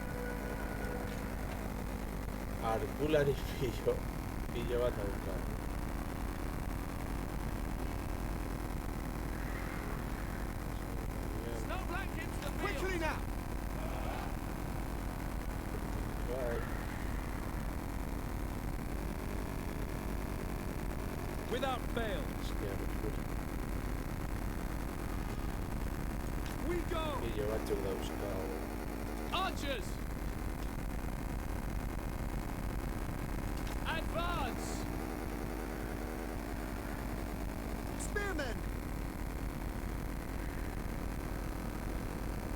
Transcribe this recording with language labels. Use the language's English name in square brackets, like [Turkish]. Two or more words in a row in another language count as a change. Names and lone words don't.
[Basque] Arkulari pillo bat dauka. [English] Snow blankets the Quickly field. now. [Basque] Bai. [English] Without fail. [Basque] Hostia, [English] We go. [Basque] pillo batzuk dauzkagu. [English] Archers. Advance. Spearmen.